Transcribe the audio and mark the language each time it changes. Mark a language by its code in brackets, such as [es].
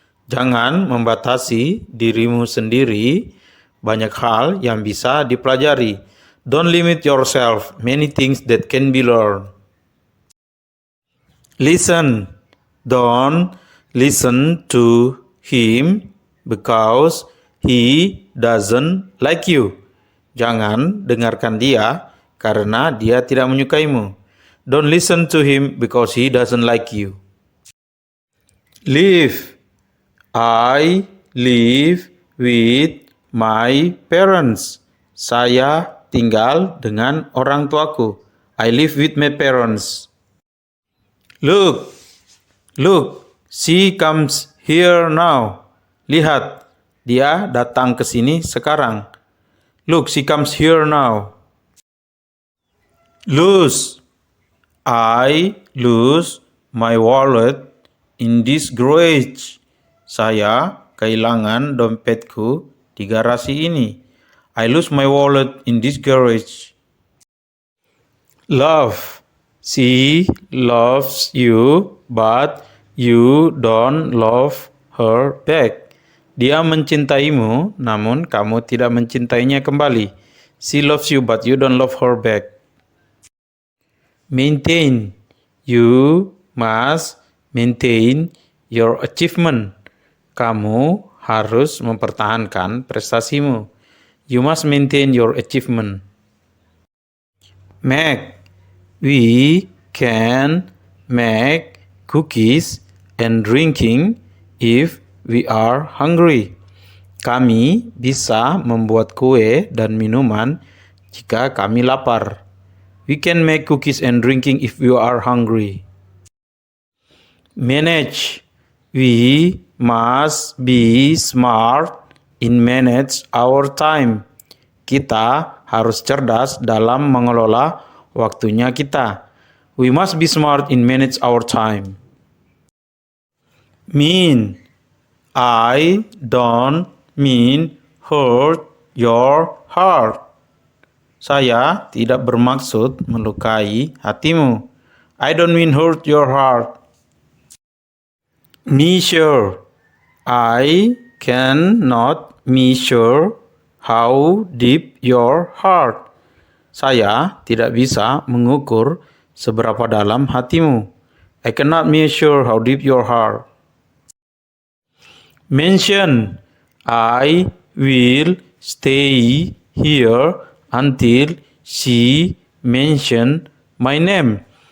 [id] Jangan membatasi dirimu sendiri banyak hal yang bisa dipelajari. [en] Don't limit yourself many things that can be learned. Listen. Don't listen to him because he doesn't like you. [id] Jangan dengarkan dia karena dia tidak menyukaimu. [en] Don't listen to him because he doesn't like you. Live. I live with my parents. [id] Saya tinggal dengan orang tuaku. [en] I live with my parents. Look. Look, she comes here now. [id] Lihat, dia datang ke sini sekarang. [en] Look, she comes here now. Lose. I lose my wallet in this garage. [id] Saya kehilangan dompetku di garasi ini. [en] I lose my wallet in this garage. Love. She loves you, but you don't love her back. [id] Dia mencintaimu, namun kamu tidak mencintainya kembali. [en] She loves you, but you don't love her back. Maintain. You must maintain your achievement. [id] Kamu harus mempertahankan prestasimu. [en] You must maintain your achievement. Make. We can make cookies and drinking if we are hungry. [id] Kami bisa membuat kue dan minuman jika kami lapar. [en] We can make cookies and drinking if we are hungry. Manage. We must be smart in manage our time. [id] Kita harus cerdas dalam mengelola waktunya kita. [en] We must be smart in manage our time. Mean. I don't mean hurt your heart. [id] Saya tidak bermaksud melukai hatimu. [en] I don't mean hurt your heart. Measure. I cannot measure how deep your heart. [id] Saya tidak bisa mengukur seberapa dalam hatimu. [en] I cannot measure how deep your heart. Mention. I will stay here until she mention my name.